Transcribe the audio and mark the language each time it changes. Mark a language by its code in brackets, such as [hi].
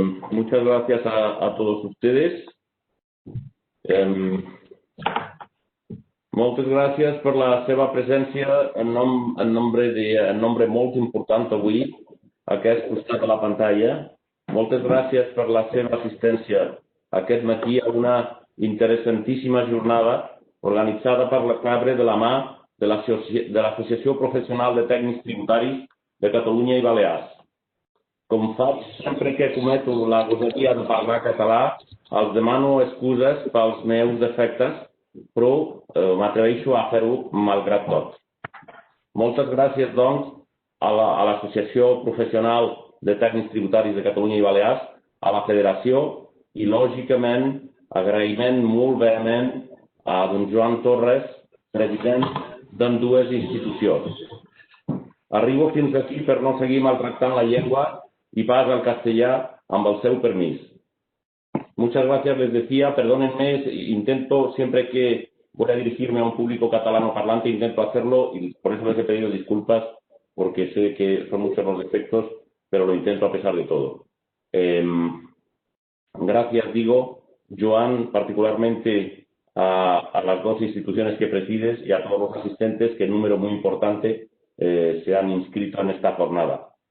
[es] Muchas gracias a todos ustedes. [ca] Moltes gràcies per la seva presència en nombre molt important avui a aquest costat de la pantalla. Moltes gràcies per la seva assistència aquest matí a una interessantíssima jornada organitzada per la CABRE de la mà de l'Associació Professional de Tècnics Tributaris de Catalunya i Balears. Com faig sempre que cometo la gosadia de parlar català, els demano excuses pels meus defectes, però m'atreveixo a fer-ho malgrat tot. Moltes gràcies, doncs, a l'Associació Professional de Tècnics Tributaris de Catalunya i Balears, a la Federació i, lògicament, agraïment molt vehement a don Joan Torres, president d'ambdues institucions. Arribo fins aquí per no seguir maltractant la llengua [es] y paso al castellano [ca] amb el seu permiso. [es] Muchas gracias, les decía, perdónenme, intento siempre que voy a dirigirme a un público catalano parlante, intento hacerlo y por eso les he pedido disculpas porque sé que son muchos los defectos, pero lo intento a pesar de todo. Gracias, digo, Joan, particularmente a las dos instituciones que presides y a todos los asistentes que en número muy importante se han inscrito en esta jornada.